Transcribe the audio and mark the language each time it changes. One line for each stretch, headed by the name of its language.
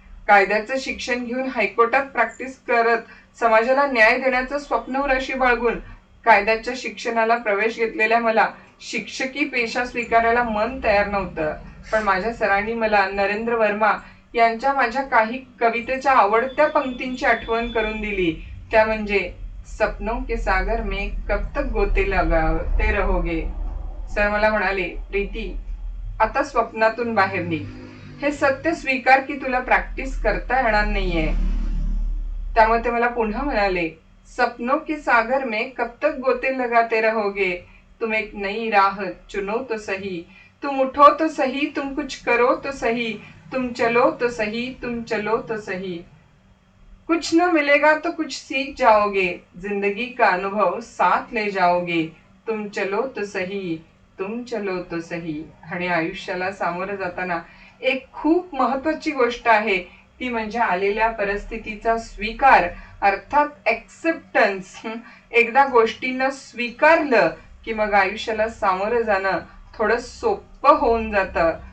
Marathi: कायद्याचं शिक्षण घेऊन हायकोर्टात प्रॅक्टिस करत समाजाला न्याय देण्याचं स्वप्न उराशी बाळगून कायद्याच्या शिक्षणाला प्रवेश घेतलेल्या मला शिक्षकी पेशा स्वीकारायला मन तयार नव्हतं. पण माझ्या सरांनी मला नरेंद्र वर्मा यांच्या माझ्या काही कवितेच्या आवडत्या पंक्तींची आठवण करून दिली. त्या म्हणजे,
Hindi: सपनों के सागर में कब तक गोते लगाते रहोगे.
Marathi: सर मला म्हणाले, प्रीती आता स्वप्नातून बाहेर निघ, हे सत्य स्वीकार की तुला प्रॅक्टिस करता येणार नाहीये. त्यामुळे ते मला पुन्हा म्हणाले,
Hindi: सपनों के सागर में कब तक गोते लगाते रहोगे, तुम एक नई राह चुनो तो सही, तुम उठो तो सही, तुम कुछ करो तो सही, तुम चलो तो सही, तुम चलो तो सही. कुछ न मिलेगा तो कुछ सीख जाओगे, जिंदगी का अनुभव साथ ले जाओगे, तुम चलो तो सही, तुम चलो तो सही.
Marathi: आणि आयुष्याला सामोरं जाताना एक खूप महत्वाची गोष्ट आहे ती म्हणजे आलेल्या परिस्थितीचा स्वीकार, अर्थात एक्सेप्टन्स. एकदा गोष्टींना स्वीकारलं की मग आयुष्याला सामोरं जाणं थोडं सोपं होऊन जातं.